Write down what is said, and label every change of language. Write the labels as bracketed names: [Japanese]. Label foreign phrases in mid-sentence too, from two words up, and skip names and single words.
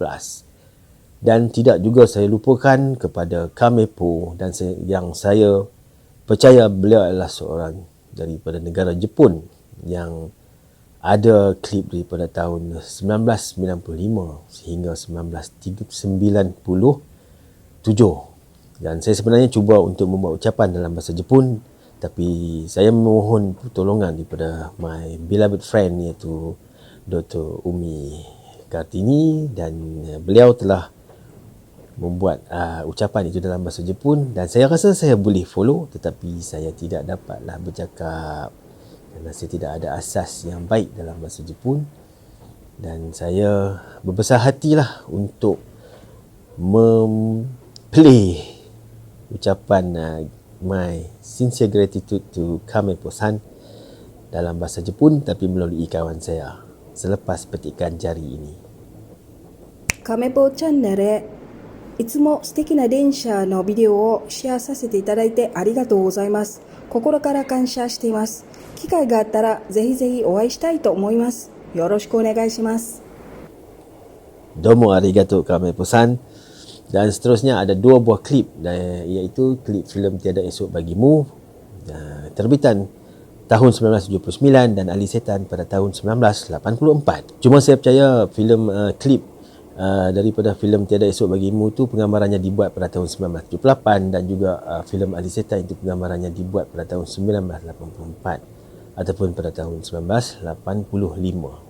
[Malay] Dan tidak juga saya lupakan kepada Kamepo dan yang saya percaya beliau adalah seorang daripada negara Jepun yang ada klip daripada tahun 1995 sehingga 1997. Dan saya sebenarnya cuba untuk membuat ucapan dalam bahasa Jepun, tapi saya memohon pertolongan daripada [English] my beloved friend [Malay] iaitu Dr. Umi Kartini, dan beliau telah membuat ucapan itu dalam bahasa Jepun dan saya rasa saya boleh follow, tetapi saya tidak dapatlah bercakap kerana saya tidak ada asas yang baik dalam bahasa Jepun. Dan saya berbesar hatilah untuk play ucapan [English] my sincere gratitude to Kamepo-san [Malay] dalam bahasa Jepun, tapi melalui kawan saya selepas petikan jari ini. [Japanese] Kamepo Channel へいつも素敵な電車のビデオをシェアさせていただいてありがとうございます。心から感謝しています。機会があったらぜひぜひお会いしたいと思います。よろしくお願いします。どうも ありがとう Kamepo-san. [Malay] Dan seterusnya ada 2 buah klip, iaitu klip filem Tiada Esok Bagimu terbitan tahun 1979 dan Ali Setan pada tahun 1984. Cuma saya percaya filem klip daripada filem Tiada Esok Bagimu tu penggambarannya dibuat pada tahun 1978 dan juga filem Ali Setan itu penggambarannya dibuat pada tahun 1984 ataupun pada tahun 1985.